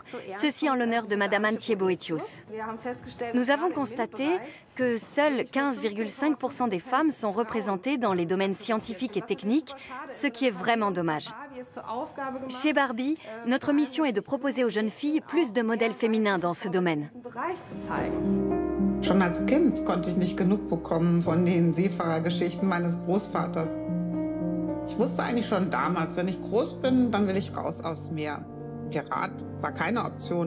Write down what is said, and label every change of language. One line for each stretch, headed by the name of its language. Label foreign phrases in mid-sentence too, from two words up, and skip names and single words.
French: Ceci en l'honneur de Madame Antje Boetius. Nous avons constaté que seuls 15,5% des femmes sont représentées dans les domaines scientifiques et techniques, ce qui est vraiment dommage. Chez Barbie, notre mission est de proposer aux jeunes filles plus de modèles féminins dans ce domaine.
German: Schon als Kind konnte ich nicht genug bekommen von den Seefahrergeschichten meines Großvaters. Ich wusste eigentlich schon damals, wenn ich groß bin, dann will ich raus aufs Meer. Pirat war keine Option.